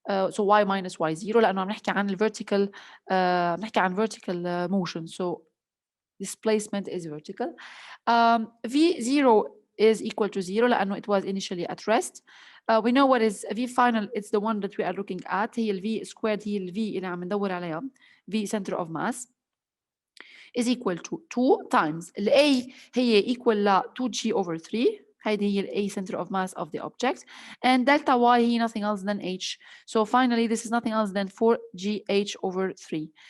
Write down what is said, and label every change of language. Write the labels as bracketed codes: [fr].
[en] So y minus y0 [ar] لأنه عم نحكي عن [en] vertical [ar] نحكي عن [en] vertical motion. So displacement is vertical. V0 is equal to 0 [ar] لأنه [en] it was initially at rest. We know what is V final. It's the one that we are looking at. [ar] هي ال V squared هي ال V اللي عم ندور عليها. [en] V center of mass is equal to 2 times ال A هي equal ل 2G over 3. [ar] هيدي هي ال [en] A center of mass of the object. And delta Y هي nothing else than H. So finally, this is nothing else than 4GH over 3.